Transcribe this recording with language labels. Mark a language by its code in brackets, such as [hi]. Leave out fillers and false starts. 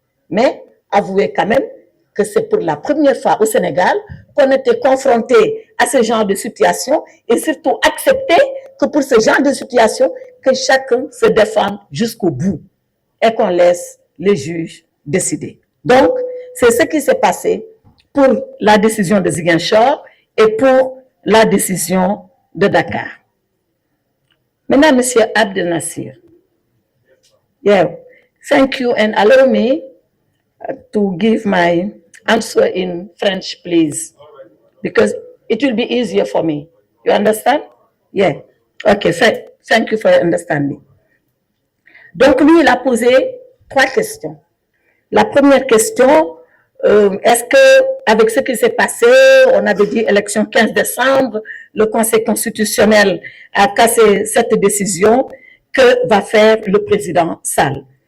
[fr] Mais avouez quand même que c'est pour la première fois au Sénégal qu'on était confronté à ce genre de situation et surtout accepter que pour ce genre de situation, que chacun se défende jusqu'au bout et qu'on laisse les juges décider. Donc, c'est ce qui s'est passé pour la décision de Ziguinchor et pour la décision de Dakar. Maintenant, M. Abdel Nasser. [en] Yeah, thank you and allow me to give my answer in French, please, because it will be easier for me. You understand? Yeah. Okay, thank you for your understanding. [fr] Donc, lui, il a posé 3 questions. La première question, est-ce que, avec ce qui s'est passé, on avait dit élection 15 décembre, le Conseil constitutionnel a cassé cette décision, que va faire le président Sall?